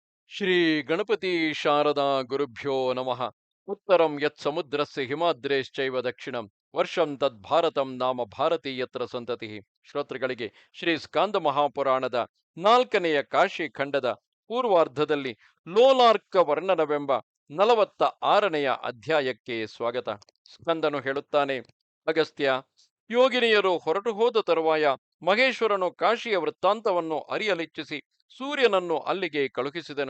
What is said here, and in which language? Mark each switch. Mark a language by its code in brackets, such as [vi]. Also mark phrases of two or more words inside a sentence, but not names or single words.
[sa] ಶ್ರೀ ಗಣಪತಿ ಶಾರದಾ ಗುರುಭ್ಯೋ ನಮಃ. ಉತ್ತರಂ ಯತ್ ಸಮುದ್ರಸ್ಯ ಹಿಮಾದ್ರೇಶ್ಚೈವ ದಕ್ಷಿಣಂ ವರ್ಷಂ ತದ್ ಭಾರತಂ ನಾಮ ಭಾರತೀಯತ್ರ ಸಂತತಿ. [kn] ಶ್ರೋತೃಗಳಿಗೆ ಶ್ರೀ ಸ್ಕಾಂದ ಮಹಾಪುರಾಣದ 4ನೆಯ ಕಾಶಿ ಖಂಡದ ಪೂರ್ವಾರ್ಧದಲ್ಲಿ ಲೋಲಾರ್ಕ ವರ್ಣನವೆಂಬ 46ನೆಯ ಅಧ್ಯಾಯಕ್ಕೆ ಸ್ವಾಗತ. ಸ್ಕಂದನು ಹೇಳುತ್ತಾನೆ: ಅಗಸ್ತ್ಯ, ಯೋಗಿನಿಯರು ಹೊರಟು ಹೋದ ತರುವಾಯ ಮಹೇಶ್ವರನು ಕಾಶಿಯ ವೃತ್ತಾಂತವನ್ನು ಅರಿಯಲಿಚ್ಛಿಸಿ ಸೂರ್ಯನನ್ನು ಅಲ್ಲಿಗೆ ಕಳುಹಿಸಿದನು.